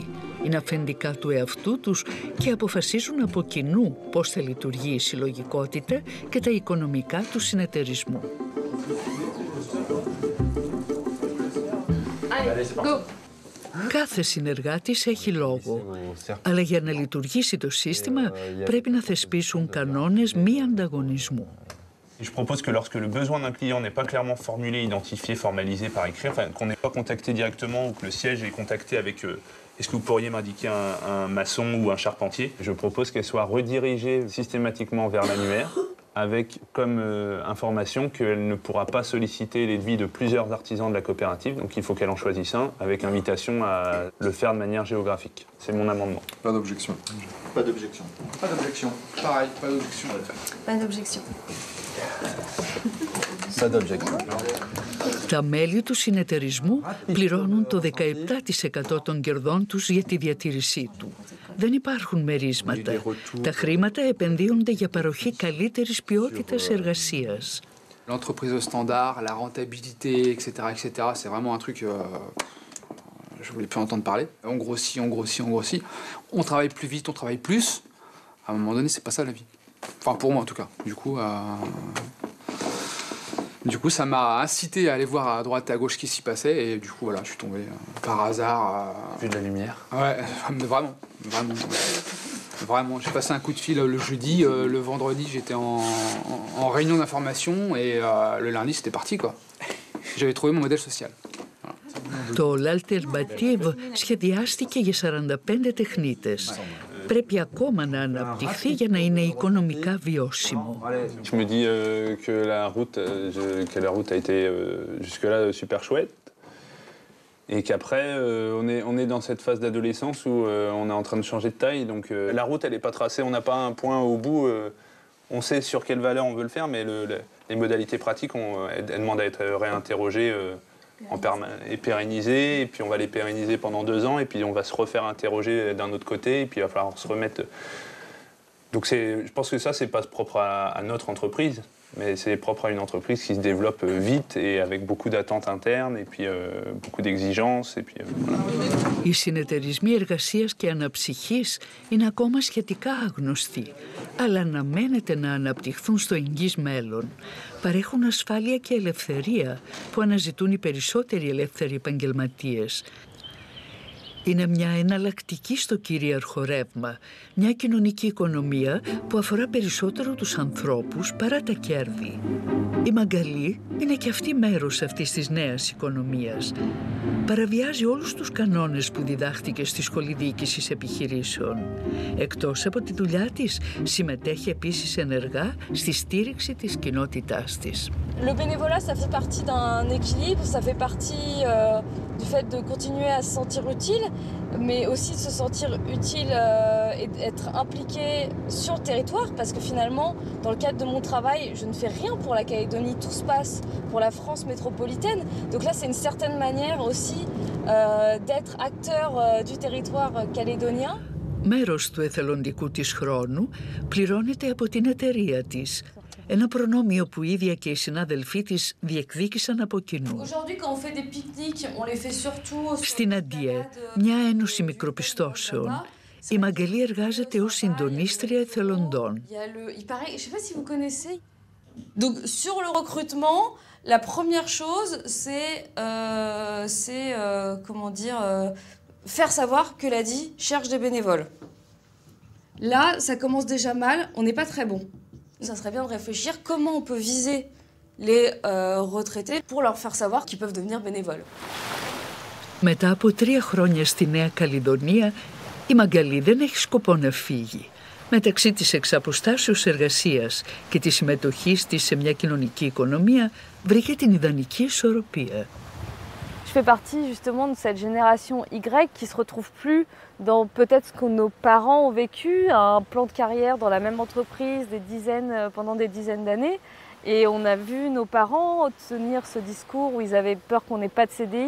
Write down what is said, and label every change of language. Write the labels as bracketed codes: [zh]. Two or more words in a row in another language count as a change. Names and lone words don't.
[el] Είναι αφεντικά του εαυτού τους και αποφασίζουν από κοινού πώς θα λειτουργεί η συλλογικότητα και τα οικονομικά του συνεταιρισμού. Κάθε συνεργάτης έχει λόγο, αλλά για να λειτουργήσει το σύστημα πρέπει να θεσπίσουν κανόνες μη ανταγωνισμού. [fr] Je propose que lorsque le besoin d'un client n'est pas clairement formulé, identifié, formalisé par écrit, enfin, qu'on n'ait pas contacté directement ou que le siège est contacté avec est-ce que vous pourriez m'indiquer un maçon ou un charpentier, je propose qu'elle soit redirigée systématiquement vers l'annuaire avec comme information qu'elle ne pourra pas solliciter les devis de plusieurs artisans de la coopérative, donc il faut qu'elle en choisisse un avec invitation à le faire de manière géographique. C'est mon amendement. Pas d'objection. Pas d'objection. Pas d'objection. Pareil, pas d'objection. Pas d'objection. Pas d'objection. [el] Τα μέλη του συνεταιρισμού πληρώνουν το 17% των κερδών τους για τη διατήρησή του. Δεν υπάρχουν μερίσματα. Τα χρήματα επενδύονται για παροχή καλύτερης ποιότητας εργασίας. [fr] L'entreprise au standard, la rentabilité, etc., c'est vraiment un truc... je voulais plus entendre parler. On grossit, on grossit, on grossit. On travaille plus vite, on travaille plus. À un moment donné, c'est pas ça la vie. Enfin, pour moi en tout cas. Du coup, ça m'a incité à aller voir à droite et à gauche ce qui s'y passait. Et du coup, voilà, je suis tombé par hasard. Vu de la lumière. Ouais, vraiment. Vraiment. J'ai passé un coup de fil le jeudi. Le vendredi, j'étais en réunion d'information. Et le lundi, c'était parti, quoi. J'avais trouvé mon modèle social. [el] Το L'Alternative σχεδιάστηκε για 45 τεχνίτες. Πρέπει ακόμα να αναπτυχθεί για να είναι οικονομικά βιώσιμο. [fr] Je me dis que la route a été jusque-là super chouette et qu'après on est dans cette phase d'adolescence où on est en train de changer de taille. Donc la route elle n'est pas tracée, on n'a pas un point au bout. On sait sur quelle valeur on veut le faire, mais les modalités pratiques elles demandent à être réinterrogées et pérennisées, et puis on va les pérenniser pendant 2 ans, et puis on va se refaire interroger d'un autre côté, et puis il va falloir se remettre... Donc je pense que ça, c'est pas propre à notre entreprise, mais c'est propre à une entreprise qui se développe vite et avec beaucoup d'attentes internes, et puis beaucoup d'exigences, et puis voilà. [el] Οι συνεταιρισμοί εργασίας και αναψυχής είναι ακόμα σχετικά άγνωστοι, αλλά αναμένεται να αναπτυχθούν στο εγγύς μέλλον. Παρέχουν ασφάλεια και ελευθερία που αναζητούν οι περισσότεροι ελεύθεροι επαγγελματίες. Είναι μια εναλλακτική στο κυρίαρχο ρεύμα, μια κοινωνική οικονομία που αφορά περισσότερο τους ανθρώπους παρά τα κέρδη. Η Μαγκαλή είναι και αυτή μέρος αυτής της νέας οικονομίας. Παραβιάζει όλους τους κανόνες που διδάχτηκε στη Σχολή Διοίκησης Επιχειρήσεων. Εκτός από τη δουλειά της, συμμετέχει επίσης ενεργά στη στήριξη της κοινότητάς της. [fr] Le bénévolat, ça fait partie d'un équilibre, ça fait partie du fait de continuer à se sentir utile, mais aussi de se sentir utile et d'être impliqué sur le territoire, parce que finalement, dans le cadre de mon travail, je ne fais rien pour la Calédonie, tout se passe pour la France métropolitaine. Donc là, c'est une certaine manière aussi d'être acteur du territoire calédonien. [el] Μέρος του εθελοντικού της χρόνου πληρώνεται από την εταιρεία της. ένα προνόμιο που η ίδια και οι συνάδελφοί της διεκδίκησαν από κοινού. Στην Αντιέ, μια ένωση μικροπιστώσεων, η Μαγκαλή εργάζεται ως συντονίστρια εθελοντών. [fr] Donc sur le recrutement, la première chose, c'est comment dire, faire savoir que l'ADI cherche des bénévoles. Là, ça commence déjà mal, on n'est pas très bon. Ça serait bien de réfléchir comment on peut viser les retraités pour leur faire savoir qu'ils peuvent devenir bénévoles. [el] Μετά από 3 χρόνια στη Νέα Καλλιδονία, η Μαγκαλή δεν έχει σκοπό να φύγει. Μεταξύ της εξαποστάσεως εργασίας και της συμμετοχής της σε μια κοινωνική οικονομία βρήκε την ιδανική ισορροπία. [fr] Je fais partie justement de cette génération Y qui se retrouve plus dans peut-être ce que nos parents ont vécu, un plan de carrière dans la même entreprise pendant des dizaines d'années. Et on a vu nos parents tenir ce discours où ils avaient peur qu'on n'ait pas de CDI.